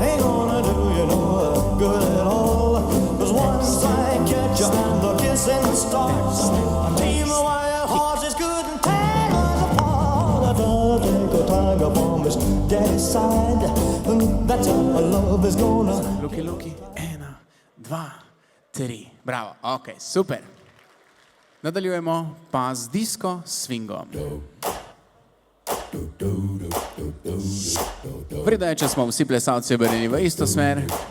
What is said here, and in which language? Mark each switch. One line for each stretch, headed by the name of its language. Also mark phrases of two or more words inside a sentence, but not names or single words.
English: Ain't gonna do you no good at all. 'Cause once I catch you, the kissing starts. A team of wild horses couldn't tear us apart. I thought I'd take a tiger from his daddy's side. And that's how our love is gonna.
Slovenian: Luki, luki, 1, 2, 3. Bravo, ok, super. Nadaljujemo pa z disco swingom. Vreda je, če smo vsi plesalci obrnjeni v isto smer.